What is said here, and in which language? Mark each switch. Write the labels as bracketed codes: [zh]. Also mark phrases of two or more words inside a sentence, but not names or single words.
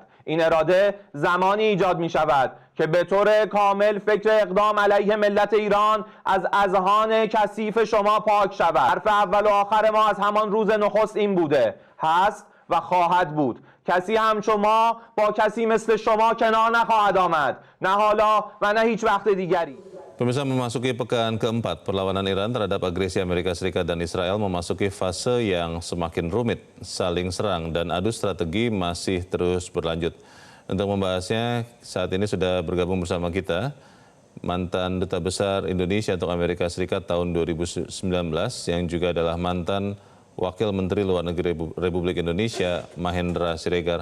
[fa] این اراده زمانی ایجاد می شود که به طور کامل فکر اقدام علیه ملت ایران از اذهان کثیف شما پاک شود. حرف اول و آخر ما از همان روز نخست این بوده، هست و خواهد بود. کسی هم شما با کسی مثل شما کنار نخواهد آمد، نه حالا و نه هیچ وقت دیگری. [id] Pemirsa, memasuki pekan keempat, perlawanan Iran terhadap agresi Amerika Serikat dan Israel memasuki fase yang semakin rumit. Saling serang dan adu strategi masih terus berlanjut. Untuk membahasnya, saat ini sudah bergabung bersama kita mantan Duta Besar Indonesia untuk Amerika Serikat tahun 2019 yang juga adalah mantan Wakil Menteri Luar Negeri Republik Indonesia, Mahendra Siregar.